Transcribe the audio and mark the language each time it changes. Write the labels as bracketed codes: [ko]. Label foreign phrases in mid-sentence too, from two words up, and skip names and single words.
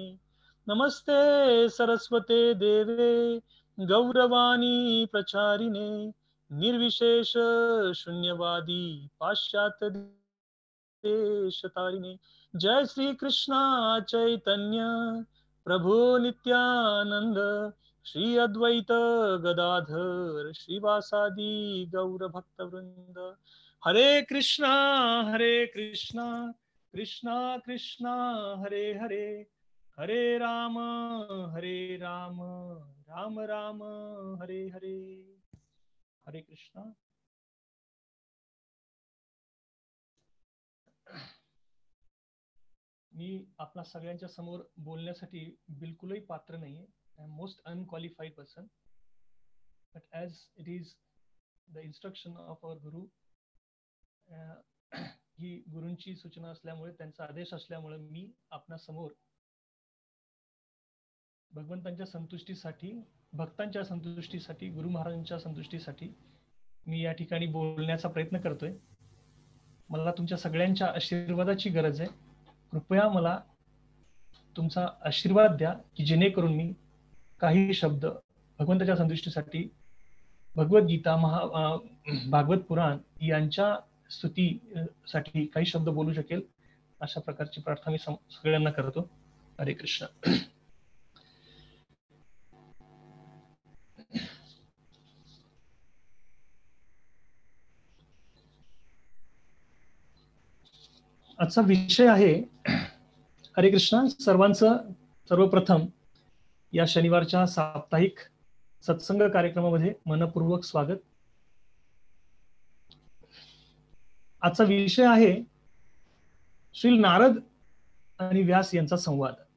[sa] नमस्ते सरस्वते देवे गौरवाणी प्रचारिणे निर्विशेष शून्यवादी पाश्चात्य देशतारिणे. जय श्री कृष्णा चैतन्य प्रभु नित्यानंद श्री अद्वैत गदाधर श्रीवासादि गौर भक्त वृंद. हरे कृष्णा कृष्णा कृष्णा हरे हरे हरे राम राम राम हरे हरे. हरे कृष्णा. [mr] मी आपल्या सगळ्यांच्या समोर बोलण्यासाठी बिलकुलही पात्र नाहीये. [en] I am most unqualified person, but as it is the instruction of our guru, [mr] ही गुरूंची सूचना असल्यामुळे, त्यांचा आदेश असल्यामुळे मी आपल्या समोर भगवंतांच्या संतुष्टीसाठी, भक्तांच्या संतुष्टीसाठी, गुरु महाराजांच्या संतुष्टीसाठी मी या ठिकाणी बोलण्याचा प्रयत्न करतोय. मला तुमच्या सगळ्यांच्या आशीर्वादाची गरज आहे. कृपया मला तुमचा आशीर्वाद द्या की जेणेकरून मी काही शब्द भगवंताच्या संतुष्टीसाठी, भगवद्गीता, भागवत पुराण यांच्या स्तुतीसाठी काही शब्द बोलू शकेल. अशा प्रकारची प्रार्थना मी सगळ्यांना करतो. हरे कृष्ण. आजचा विषय आहे, हरे कृष्ण सर्वांचं सर्वप्रथम या शनिवारच्या साप्ताहिक सत्संग कार्यक्रमामध्ये मनपूर्वक स्वागत. आजचा विषय आहे श्री नारद आणि व्यास यांचा संवाद.